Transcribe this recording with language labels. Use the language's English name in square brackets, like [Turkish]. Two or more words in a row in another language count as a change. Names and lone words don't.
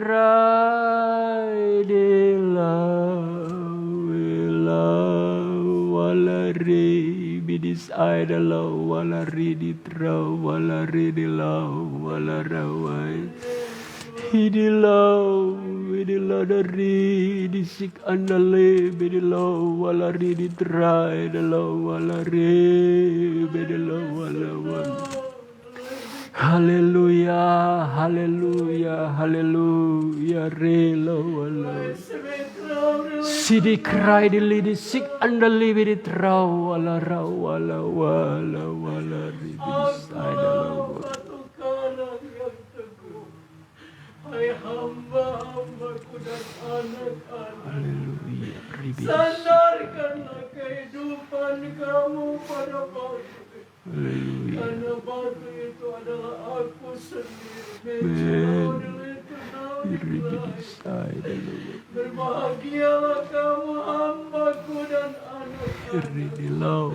[Indonesian] trai de wala re bidis ai da la wala re di tra wala re di la wala rawai hidi la da re di sik andale bidi la wala re di trai da la wala re bidi la wala wala. Haleluya, haleluya, haleluya, rela wala. Sidi krai di lidi sik andali bidi trau wala ra wala wala wala ridi sadala. Hai hamba-hambaku dan anak-anak. Haleluya, ridi. Sandarkanlah kehidupan kamu pada batu. Haleluya. Karena batu itu adalah aku sendiri. Berbahagialah kamu hambaku dan anak-anak.